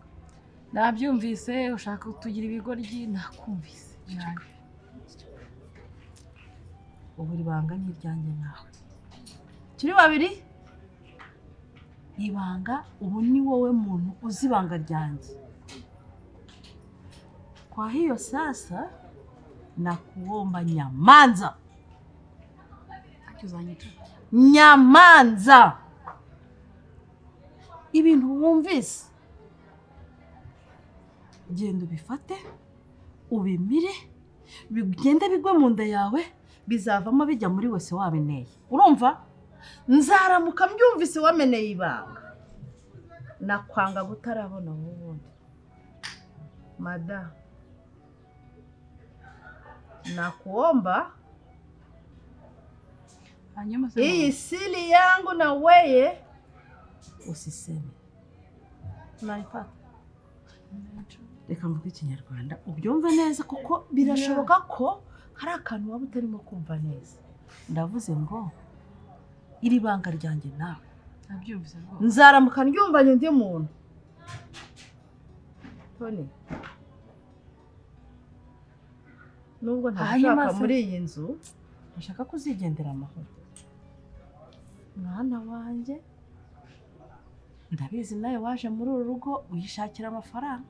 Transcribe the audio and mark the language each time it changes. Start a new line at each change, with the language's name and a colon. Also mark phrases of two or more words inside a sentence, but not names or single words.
Kinyarwanda: nabyumvise ushaka kutugira ibigoryi nakumvise ubu ibanga ni iryanjye nawe turi babiri ibanga ubu ni wowe muntu uzi ibanga ryanjye
Swahili: kwa hiyo sasa nakuomba
Kinyarwanda: nyamanza nyamanza ibintu wumvise genda ubifate ubimire bigende bigwe mu nda yawe bizavamo bijya muri wese wabeneye urumva nzaramuka mbyumvise wameneye ibanga nakwanga gutarabona ubundi mada
Swahili: nakuomba hii siri yangu na weye usiseme unanipata
Kinyarwanda: reka mvuge ikinyarwanda ubyumve neza kuko birashoboka ko hari akantu waba utarimo kumva neza ndavuze ngo iri banga ryanjye nawe nabyumvise rwose nzaramuka ndyumvanye undi muntu Tony nubwo ntashaka muri iyi nzu ndashaka kuzigendera amahoro mwana wanjye ndabizi nawe waje muri uru rugo uyishakira amafaranga